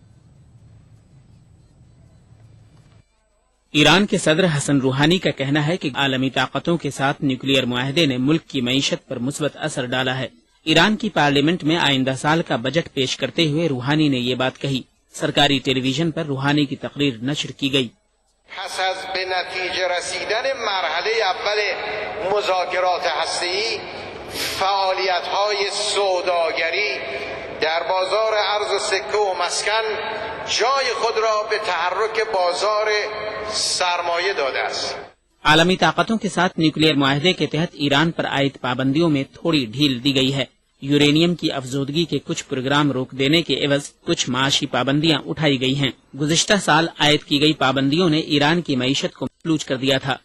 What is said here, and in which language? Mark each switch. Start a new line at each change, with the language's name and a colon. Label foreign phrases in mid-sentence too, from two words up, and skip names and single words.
Urdu: ایران کے صدر حسن روحانی کا کہنا ہے کہ عالمی طاقتوں کے ساتھ نیوکلیئر معاہدے نے ملک کی معیشت پر مثبت اثر ڈالا ہے. ایران کی پارلیمنٹ میں آئندہ سال کا بجٹ پیش کرتے ہوئے روحانی نے یہ بات کہی. سرکاری ٹیلی ویژن پر روحانی کی تقریر نشر کی گئی.
Persian: پس از به نتیجه رسیدن مرحله اول مذاکرات هسته‌ای فعالیت‌های سوداگری در بازار ارز و سکه و مسکن جای خود را به تحرک بازار سرمایه داده است.
Urdu: عالمی طاقتوں کے ساتھ نیوکلیئر معاہدے کے تحت ایران پر عائد پابندیوں میں تھوڑی ڈھیل دی گئی ہے. یورینیم کی افزودگی کے کچھ پروگرام روک دینے کے عوض کچھ معاشی پابندیاں اٹھائی گئی ہیں. گزشتہ سال عائد کی گئی پابندیوں نے ایران کی معیشت کو مفلوج کر دیا تھا.